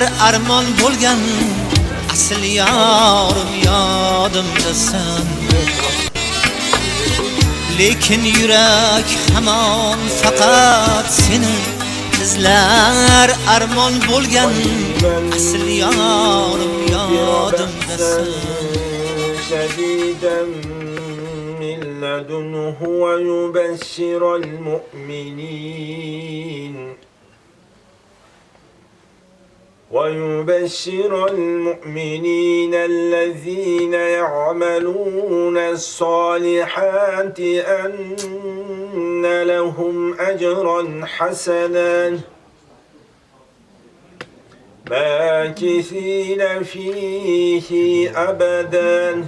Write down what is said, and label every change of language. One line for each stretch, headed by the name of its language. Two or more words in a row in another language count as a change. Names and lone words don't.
Uzbek: Armon bo'lgan asl yorim yodimda sen. Lekin yurak hamon faqat seni izlar. Armon bo'lgan asl yorim yodimda sen.
Arabic: لدنه ويبشر المؤمنين الذين يعملون الصالحات أن لهم أجرا حسنا ماكثين فيه أبدا.